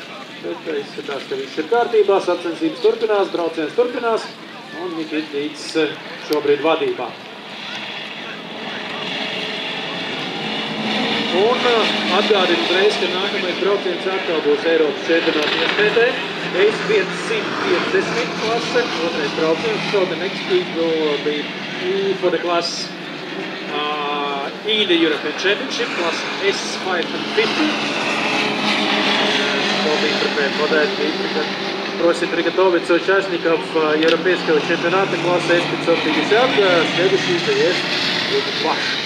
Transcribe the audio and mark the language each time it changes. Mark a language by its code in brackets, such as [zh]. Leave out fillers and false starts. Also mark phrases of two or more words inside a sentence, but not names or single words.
[lv] Bet izskatās, ka viss ir kārtībā, sacensības turpinās, brauciens turpinās, un Nikita Līts šobrīd vadībā. Un atgādinu uzreiz, ka nākamais brauciens atkal būs Eiropas čempionāta iespētē. S550 klase, otrais brauciens. [en] So the next week will be for the class in the European Championship, class S550. So be prepared for that. [ru] Просим приготовиться участников Европейского чемпионата класса S550. Следующий заезд будет ваш.